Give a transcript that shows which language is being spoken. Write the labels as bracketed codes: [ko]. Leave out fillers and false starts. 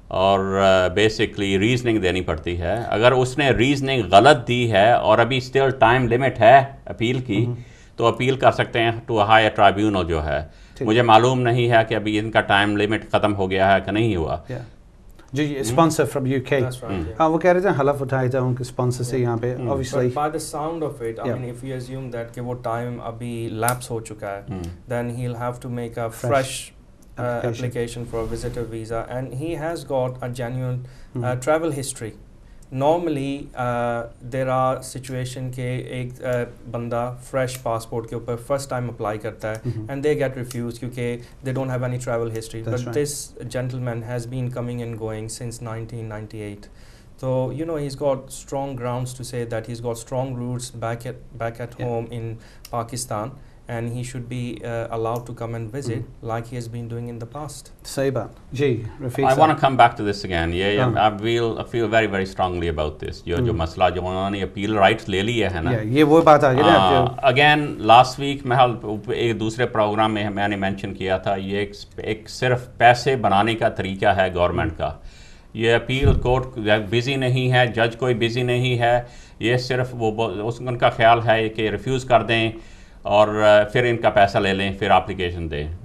[ur] اور basically reasoning دینی پڑتی ہے. اگر اس نے ریزننگ غلط دی ہے اور ابھی اسٹل ٹائم لمٹ ہے اپیل کی, تو اپیل کر سکتے ہیں ٹو ہائی ٹرائیبیونل جو ہے. مجھے معلوم نہیں ہے کہ ابھی ان کا ٹائم لمٹ ختم ہو گیا ہے کہ نہیں ہوا. جو اسپانسر فرام یو کے, ہاں وہ کہہ رہے تھے حلف اٹھائے تھے ان کے اسپانسر سے یہاں پہ obviously [en] by the sound of it, I mean if we assume that [ur] کہ وہ ٹائم ابھی لیپس ہو چکا ہے, [en] then he'll have to make a fresh application for a visitor visa, and he has got a genuine travel history. Normally there are situation [ur] کہ ایک بندہ [en] fresh passport کے اوپر first time apply کرتا ہے and they get refused کیونکہ they don't have any travel history. But this gentleman has been coming and going since 1998. So you know he's got strong grounds to say that he's got strong roots back at home in Pakistan, and he should be allowed to come and visit like he has been doing in the past. [ur] صحیح بات جی. رفیق [en] I want to come back to this again. I feel very very strongly about this. [ur] جو مسئلہ جو انہوں نے appeal rights لے لیے ہیں نا, یہ وہ بات آ گئی نا. اگین لاسٹ ویک میں ایک دوسرے پروگرام میں نے مینشن کیا تھا, یہ ایک صرف پیسے بنانے کا طریقہ ہے گورنمنٹ کا. یہ اپیل کورٹ بزی نہیں ہے, جج کوئی بزی نہیں ہے, یہ صرف ان کا خیال ہے کہ ریفیوز کر دیں اور پھر ان کا پیسہ لے لیں, پھر اپلیکیشن دیں.